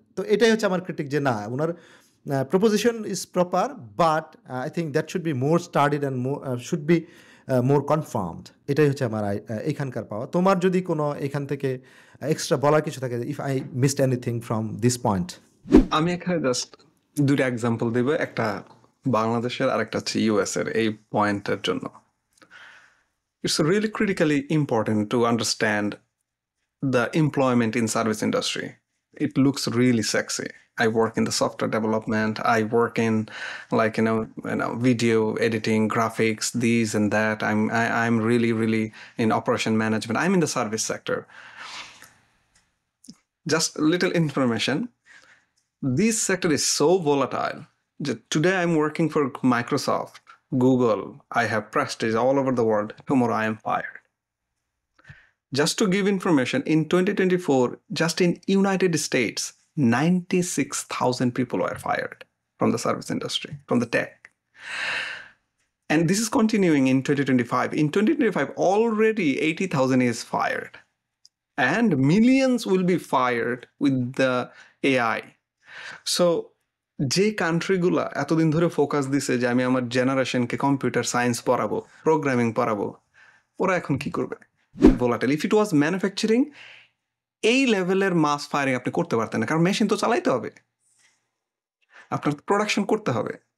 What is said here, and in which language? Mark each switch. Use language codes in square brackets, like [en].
[bn] তো এটাই হচ্ছে আমার ক্রিটিক যে না, উনার [en] Proposition is proper but I think that should be more studied and should be more confirmed. [bn] এটাই হচ্ছে আমার এইখানকার পাওয়া। তোমার যদি কোনো এখান থেকে এক্সট্রা বলার কিছু থাকে, [en] If I missed anything from this point. [bn] আমি এখানে জাস্ট ২ টা এক্সাম্পল দিব। একটা বাংলাদেশের আরেকটা হচ্ছে ইউএস এর এই পয়েন্টের জন্য। [en] It's really critically important to understand the employment in service industry. It looks really sexy. I work in the software development. I work in like video editing, graphics, these and that. I'm really in operation management. I'm in the service sector. Just little information. This sector is so volatile. Today I'm working for Microsoft, Google. I have prestige all over the world. Tomorrow I am fired. Just to give information, in 2024, just in United States, 96,000 people were fired from the service industry, from the tech. And this is continuing in 2025. In 2025, already 80,000 is fired. And millions will be fired with the AI. [bn] So যে কান্ট্রিগুলা এতদিন ধরে focus দিছে যে আমি আমার জেনারেশনকে computer science পড়াবো, programming পড়াবো, ওরা এখন কি করবে? Volatile. [en] if it was manufacturing, [bn] এই লেভেলের মাস ফায়ারিং আপনি করতে পারতেন না, কারণ মেশিন তো চালাইতে হবে, আপনার প্রোডাকশন করতে হবে।